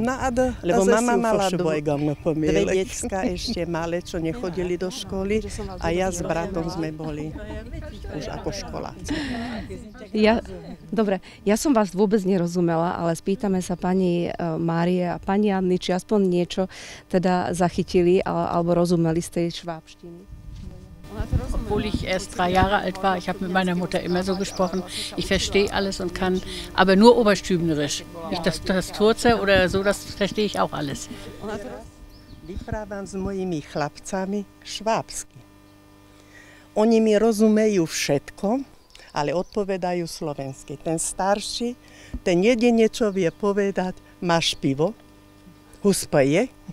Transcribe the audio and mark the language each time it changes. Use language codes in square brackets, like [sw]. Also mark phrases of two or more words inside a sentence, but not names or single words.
[sk] Lebo mama mala 2 decka ešte malé, čo nechodili do školy a ja s bratom sme boli už ako školáci. Dobre, ja som vás vôbec nerozumela, ale spýtame sa pani Márie a pani Anny, či aspoň niečo teda zachytili alebo rozumeli z tej švábštiny. [de] Obwohl ich erst 3 Jahre alt war, ich habe mit meiner Mutter immer so gesprochen, ich verstehe alles und kann, aber nur oberstübnerisch. Nicht das Turce oder so, das verstehe ich auch alles. [sk] Vyprávam s mojimi chlapcami švábsky. Oni mi rozumejú všetko, ale odpovedajú slovensky. Ten starší, ten jedine, čo vie povedať, máš pivo, huspaje.